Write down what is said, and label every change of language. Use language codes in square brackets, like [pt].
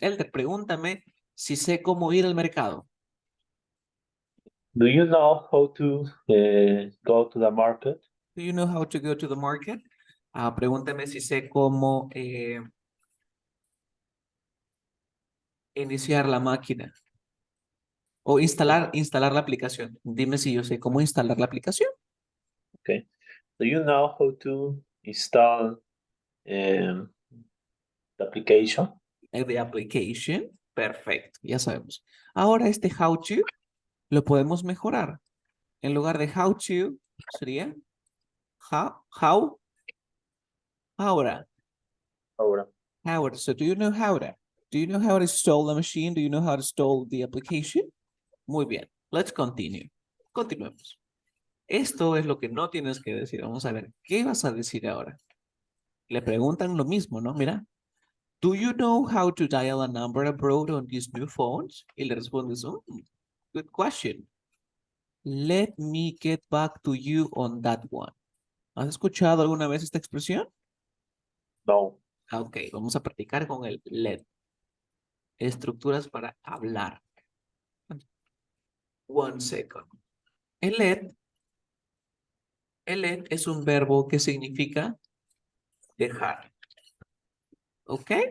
[es] Elder, pregúntame si sé cómo ir al mercado. [en] Do you know how to go to the market? Do you know how to go to the market? [es] Pregúntame si sé cómo iniciar la máquina o instalar la aplicación. Dime si yo sé cómo instalar la aplicación. [en] Okay. Do you know how to install the application? The application. [es] Perfecto, ya sabemos. Ahora este how to lo podemos mejorar. En lugar de how to sería how, ahora. Ahora. [en] Howard, so do you know how to? Do you know how to install the machine? Do you know how to install the application? [es] Muy bien, [en] let's continue. [es] Continuemos. Esto es lo que no tienes que decir. Vamos a ver, ¿qué vas a decir ahora? Le preguntan lo mismo, ¿no? Mira, [en] do you know how to dial a number abroad on these new phones? [es] Y le respondes, [en] good question. Let me get back to you on that one. [es] ¿Has escuchado alguna vez esta expresión? No. Ok, vamos a practicar con el let. Estructuras para hablar. [en] One second. [es] El let es un verbo que significa dejar. ¿Ok?